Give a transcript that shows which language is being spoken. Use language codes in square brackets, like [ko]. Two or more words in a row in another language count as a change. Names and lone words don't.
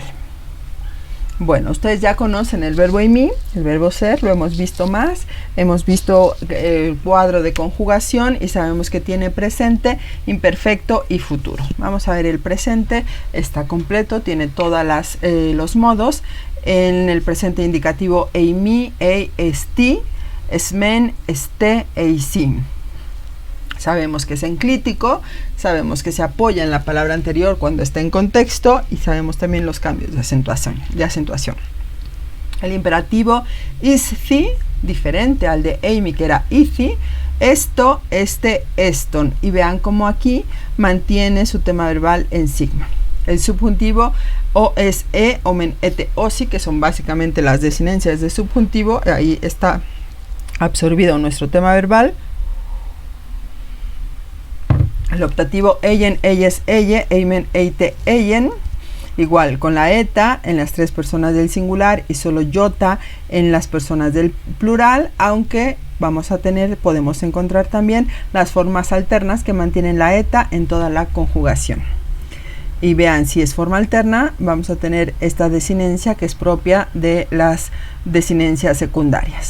[es] Bueno, ustedes ya conocen el verbo eimi, el verbo ser, lo hemos visto más, hemos visto el cuadro de conjugación y sabemos que tiene presente, imperfecto y futuro. Vamos a ver el presente, está completo, tiene todos los modos. En el presente indicativo [el] εἰμί, εἶ, ἐστί, ἐσμέν, ἐστέ, εἰσί. [es] Sabemos que es enclítico, sabemos que se apoya en la palabra anterior cuando está en contexto y sabemos también los cambios de acentuación. El imperativo isci, diferente al de eimi que era ici, [el] ἔστω, ἔστε, ἔστων. [es] Y vean cómo aquí mantiene su tema verbal en sigma. El subjuntivo [el] ὦ, ᾖς, ᾖ, ὦμεν, ἦτε, [es] osi, que son básicamente las desinencias de subjuntivo. Ahí está absorbido nuestro tema verbal. El optativo [el] εἴην, εἴης, εἴη, εἶμεν, εἶτε, εἶεν. [es] Igual con la eta en las tres personas del singular y solo iota en las personas del plural, aunque podemos encontrar también las formas alternas que mantienen la eta en toda la conjugación. Y vean, si es forma alterna, vamos a tener esta desinencia que es propia de las desinencias secundarias.